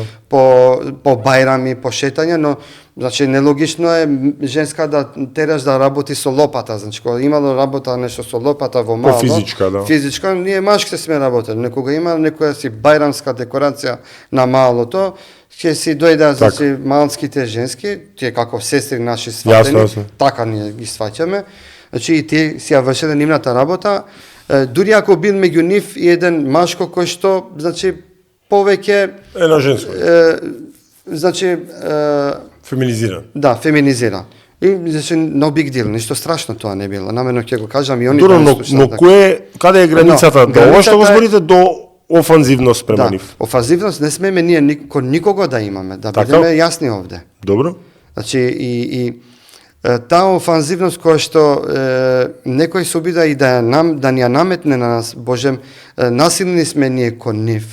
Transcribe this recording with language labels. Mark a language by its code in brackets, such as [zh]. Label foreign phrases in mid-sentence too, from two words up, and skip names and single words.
[mk] по бајрами, по шетање, но значи нелогично е женска да тераш да работи со лопата, значи кога имало работа нешто со лопата во мало, физичка, ние машките сме работели, некога има некоја си бајрамска декорација на малото, ќе си дојдат значи малските женски, тие како сестри наши сватени, така ние ги сваќаме, значи и тие си ја вршеле нивната работа, дури ако бил меѓу нив и еден машко кој што значи повеќе на женско. Значи феминизиран. Да, феминизиран. И значи [en] no big deal, [mk] ништо страшно тоа не било. Намерно ќе го кажам и они но каде е границата до ова што го зборите до офанзивност према нив? Офанзивност не смеме ние никого да имаме, да бидеме јасни овде. Добро. Значи и таа офанзивност која што некој се обида и да ни ја наметне на нас, божем, насилни сме ние кон нив.